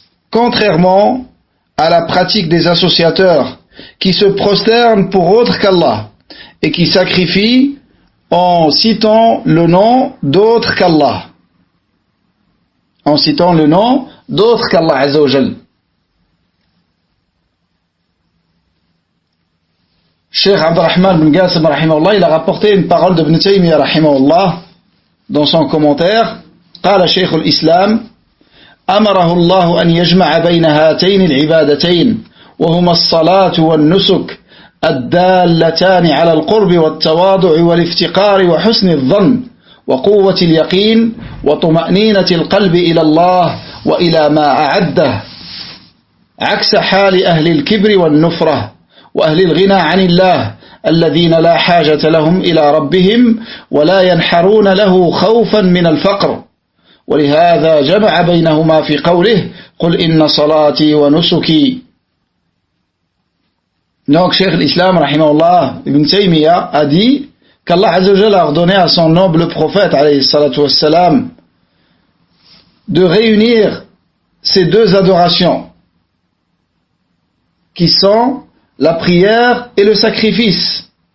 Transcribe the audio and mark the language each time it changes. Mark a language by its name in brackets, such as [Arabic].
[French] contrairement à la pratique des associateurs qui se prosternent pour autre qu'Allah et qui sacrifient en citant le nom d'autre qu'Allah, Azza wa Jal. Cheikh Abdurrahman bin Qasim rahimahullah, il a rapporté une parole de Ibn Taymiyyah rahimahullah dans son commentaire. [Arabic] قال شيخ الإسلام أمره الله أن يجمع بين هاتين العبادتين وهما الصلاة والنسك الدالتان على القرب والتواضع والافتقار وحسن الظن وقوة اليقين وطمأنينة القلب إلى الله وإلى ما أعده عكس حال أهل الكبر والنفرة وأهل الغنى عن الله الذين لا حاجة لهم إلى ربهم ولا ينحرون له خوفا من الفقر ولهذا جمع بينهما في قوله قل إن صلاتي ونسكي. [French] Donc Cheikh l'Islam rahimahullah Ibn Taymiyyah a dit qu'Allah Azza wa Jalla a ordonné à son noble prophète alayhi salatu wassalam de réunir ces deux adorations qui sont la prière et le sacrifice.